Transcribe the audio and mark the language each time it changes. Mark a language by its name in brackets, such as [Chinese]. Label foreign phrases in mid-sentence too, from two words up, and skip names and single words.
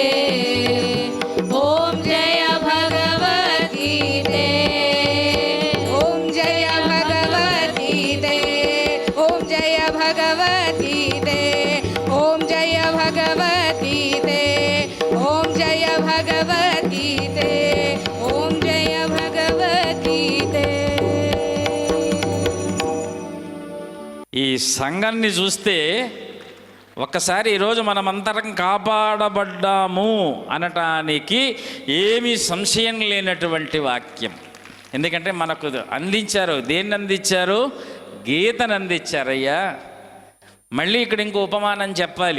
[Sanskrit] ॐ जय भगवद्गीते ॐ जय भगवद्गीते ॐ जय भगवद्गीते ॐ जय भगवद्गीते ॐ जय भगवद्गीते ॐ जय भगवद्गीते। [Telugu] సంఘాన్ని చూస్తే ఒక్కసారి ఈరోజు మనమంతరం కాపాడబడ్డాము అనటానికి ఏమీ సంశయం లేనటువంటి వాక్యం. ఎందుకంటే మనకు అందించారు, దేన్ని అందించారు? గీతను అందించారయ్యా. మళ్ళీ ఇక్కడ ఇంకో ఉపమానం చెప్పాలి.